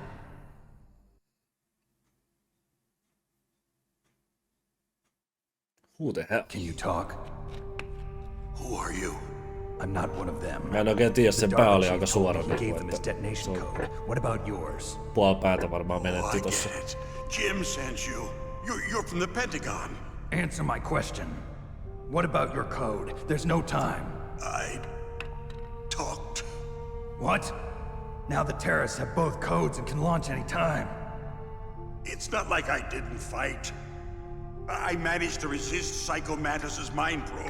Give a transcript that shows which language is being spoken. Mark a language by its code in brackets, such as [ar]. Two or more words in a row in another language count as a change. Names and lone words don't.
[en] Who the hell? Can you talk? Who are you? I'm not one of them. [fi] Mä en oikein tiedä, sen pää oli aika suora [en] He gave [fi] niinku, [en] them his [fi] että [en] detonation code. What about yours? [fi] puoli päätä varmaan menetti [en] I [fi] tossa. [en] get it. Jim sent you. You're from the Pentagon. Answer my question. What about your code? There's no time. I talked. What? Now the terrorists have both codes and can launch any time. It's not like I didn't fight. I managed to resist Psycho Mantis's mind probe.